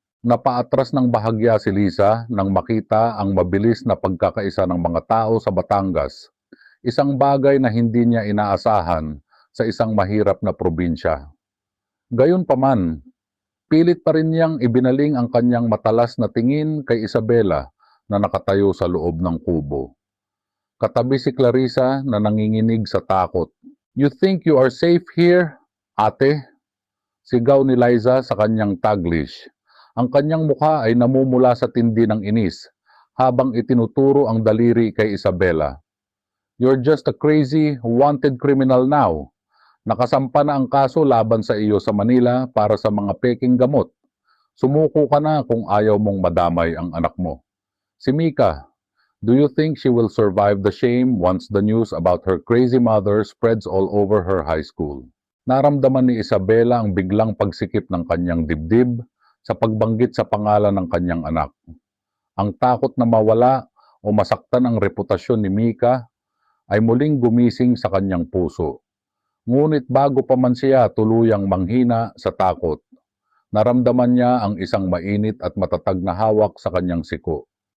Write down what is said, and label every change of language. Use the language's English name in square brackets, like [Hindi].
[Filipino] Napaatras ng bahagya si Lisa nang makita ang mabilis na pagkakaisa ng mga tao sa Batangas, isang bagay na hindi niya inaasahan sa isang mahirap na probinsya. Gayunpaman, pilit pa rin niyang ibinaling ang kanyang matalas na tingin kay Isabela na nakatayo sa loob ng kubo. Katabi si Clarissa na nanginginig sa takot. [English] "You think you are safe here, ate?" [Filipino] Sigaw ni Liza sa kanyang Taglish. Ang kanyang mukha ay namumula sa tindi ng inis habang itinuturo ang daliri kay Isabela. [English] "You're just a crazy, wanted criminal now. [Filipino] Nakasampa na ang kaso laban sa iyo sa Manila para sa mga peking gamot. Sumuko ka na kung ayaw mong madamay ang anak mo. [English] Si Mika, do you think she will survive the shame once the news about her crazy mother spreads all over her high school?" [Filipino] Naramdaman ni Isabela ang biglang pagsikip ng kanyang dibdib sa pagbanggit sa pangalan ng kanyang anak. Ang takot na mawala o masaktan ang reputasyon ni Mika ay muling gumising sa kanyang puso. Ngunit bago pa man siya tuluyang manghina sa takot, naramdaman niya ang isang mainit at matatag na hawak sa kanyang siko.